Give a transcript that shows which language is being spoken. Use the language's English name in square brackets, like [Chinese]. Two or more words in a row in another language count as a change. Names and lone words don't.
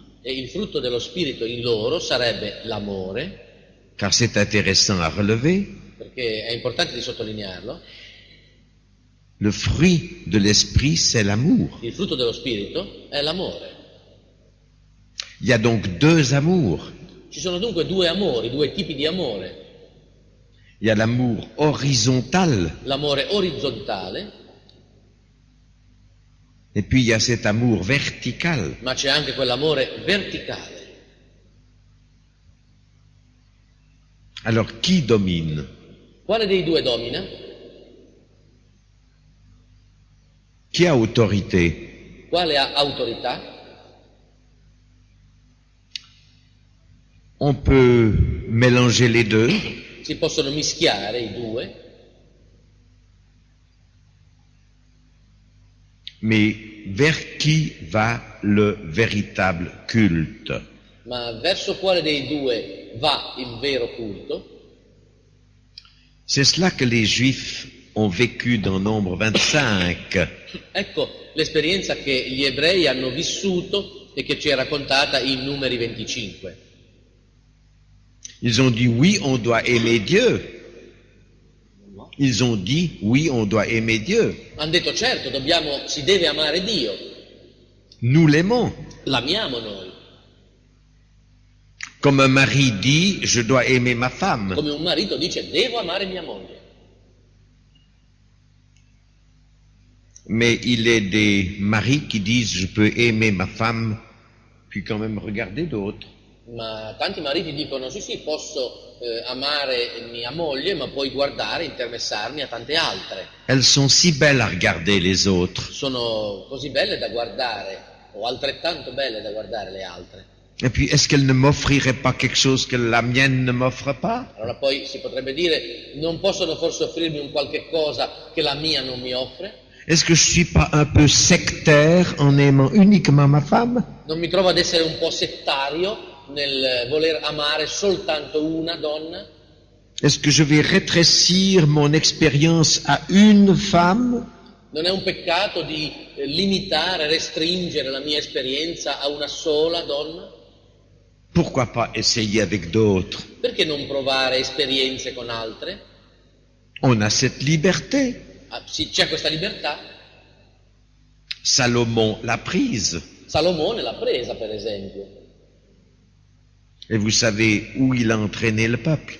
[Italian] e il frutto dello spirito in loro sarebbe l'amore, [French] car c'est intéressant à relever, [Italian] perché è importante di sottolinearlo, [French] le fruit de l'esprit c'est l'amour. [Italian] il frutto dello spirito è l'amore. [French] Il y a donc deux amours. [Italian] Ci sono dunque due amori, due tipi di amore, [French] Il y a l'amour horizontal, [Italian] l'amore orizzontale, [French] et puis il y a cet amour vertical. [Italian] ma c'è anche quell'amore verticale. [French] Alors qui domine? [Italian] Quale dei due domina? [French] Qui a autorité? [Italian] Quale ha autorità? [French] On peut mélanger les deux, [Italian] Si possono mischiare i due, [French] mais vers qui va le véritable culte? [Italian] ma verso quale dei due va il vero culto? [French] C'est cela que les Juifs ont vécu dans Nombre 25. [Italian] Ecco l'esperienza che gli ebrei hanno vissuto e che ci è raccontata in Numeri 25. [French] Ils ont dit oui, on doit aimer Dieu. Ils ont dit oui, on doit aimer Dieu. [Italian] Hanno detto certo, si deve amare Dio, [French] Nous l'aimons. [Italian] l'amiamo noi, [French] Comme un mari dit, je dois aimer ma femme. [Italian] come un marito dice devo amare mia moglie. [French] Mais il est des maris qui disent, je peux aimer ma femme puis quand même regarder d'autres. [Italian] Ma tanti mariti dicono sì, posso amare mia moglie, ma poi guardare, interessarmi a tante altre. [French] Elles sont si belles à regarder les autres. [Italian] Sono così belle da guardare, o altrettanto belle da guardare le altre. [French] Et puis, est-ce qu'elles ne m'offriraient pas quelque chose que la mienne ne m'offre pas? [Italian] Allora poi si potrebbe dire, non possono forse offrirmi un qualche cosa che la mia non mi offre? [French] Est-ce que je suis pas un peu sectaire en aimant uniquement ma femme? [Italian] Non mi trovo ad essere un po' settario nel voler amare soltanto una donna? [French] Est-ce que je vais rétrécir mon expérience à une femme? [Italian] Non è un peccato di limitare, restringere la mia esperienza a una sola donna? [French] Pourquoi pas essayer avec d'autres? [Italian] Perché non provare esperienze con altre? [French] On a cette liberté. [Italian] Sì, c'è questa libertà. [French] Salomon l'a prise. [Italian] Salomone l'ha presa, per esempio. [French] Et vous savez où il a entraîné le peuple?